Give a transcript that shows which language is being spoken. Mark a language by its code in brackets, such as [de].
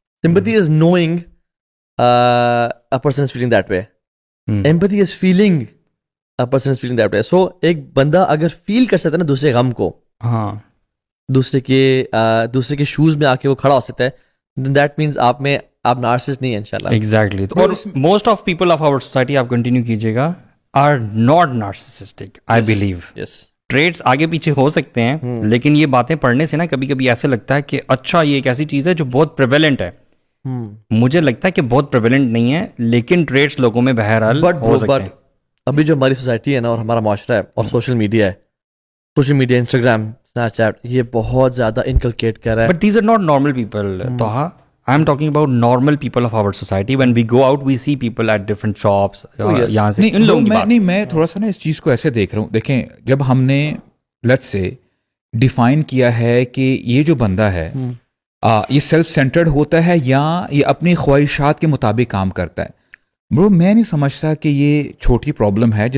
[en] Sympathy is knowing a person is feeling that way. Empathy is feeling a person is feeling that way. [ur] So ایک بندہ اگر فیل کر سکتا ہے نا دوسرے غم کو, ہاں دوسرے کے شوز میں آ کے وہ کھڑا ہو سکتا ہے, [en] then that means [ur] آپ نارسسسٹ نہیں ہیں انشاءاللہ. [en] Exactly. اور most of people of our society, [ur] آپ کنٹینیو کیجیے گا, [en] Are not narcissistic I believe. [ur] Traits آگے پیچھے ہو سکتے ہیں, لیکن یہ باتیں پڑھنے سے نا کبھی کبھی ایسے لگتا ہے کہ اچھا یہ ایک ایسی چیز ہے جو بہت پریویلنٹ ہے. مجھے لگتا ہے کہ بہت پریویلنٹ نہیں ہے, لیکن ٹریٹس لوگوں میں بہرحال ہو سکتے ہیں. ابھی جو ہماری سوسائٹی ہے نا اور ہمارا معاشرہ ہے اور social media Instagram, snap chat, یہ بہت زیادہ انکلکیٹ کر رہا ہے. [en] But these are not normal people. توہا, I am talking about normal people of our society. When we go out, we see people at different shops. [ur] یہاں سے ان لوگوں کی بات نہیں, میں تھوڑا سا نا اس چیز کو ایسے دیکھ رہا ہوں. دیکھیں, جب ہم نے لیٹس سے ڈیفائن کیا ہے کہ یہ جو بندہ ہے یہ سیلف سینٹرڈ ہوتا ہے یا یہ اپنی خواہشات کے مطابق کام کرتا ہے, برو میں نہیں سمجھتا کہ یہ چھوٹی پرابلم ہے.